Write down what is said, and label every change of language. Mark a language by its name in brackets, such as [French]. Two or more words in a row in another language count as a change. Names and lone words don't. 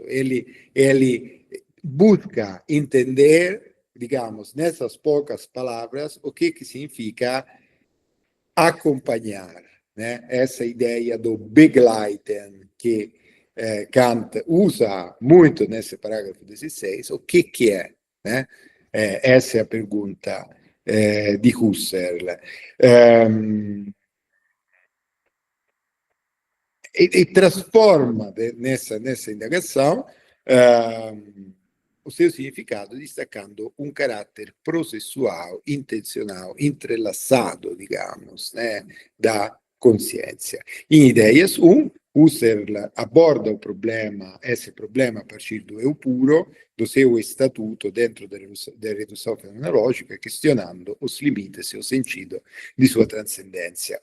[Portuguese] Ele busca entender, digamos, nessas poucas palavras, o que significa acompanhar, né? Essa ideia do begleiten, que Kant usa muito nesse parágrafo 16, o que é? Né? Essa é a pergunta di Husserl. E trasforma nessa indagação o seu significado, destacando um caráter processual, intencional, entrelaçado, digamos, né, da consciência. Em Ideias 1, Husserl aborda o problema, esse problema a partir do eu puro, do seu estatuto dentro da redução fenomenológica, questionando os limites e o sentido de sua transcendência.